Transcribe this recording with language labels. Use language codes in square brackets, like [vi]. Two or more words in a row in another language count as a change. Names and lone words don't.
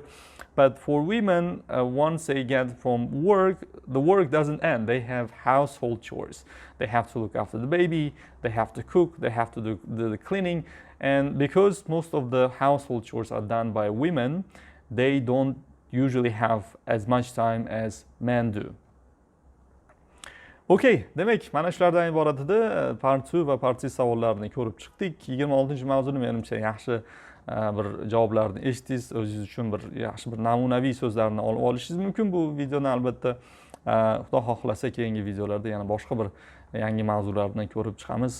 [en] But for women, once they get from work, the work doesn't end. They have household chores. They have to look after the baby, they have to cook, they have to do the cleaning. And because most of the household chores are done by women, they don't usually have as much time as men do. [uz] Okay, demek mana shulardan iborat edi. Part 2 va part 3 savollarni ko'rib chiqdik. 26-mavzuni menimcha yaxshi bir javoblarni eshitdingiz, o'zingiz uchun bir yaxshi bir namunaviy so'zlarni olib olishingiz mumkin bu videoni. Albatta xudo xohlasa keyingi videolarda yana boshqa bir yangi mavzularni ko'rib chiqamiz.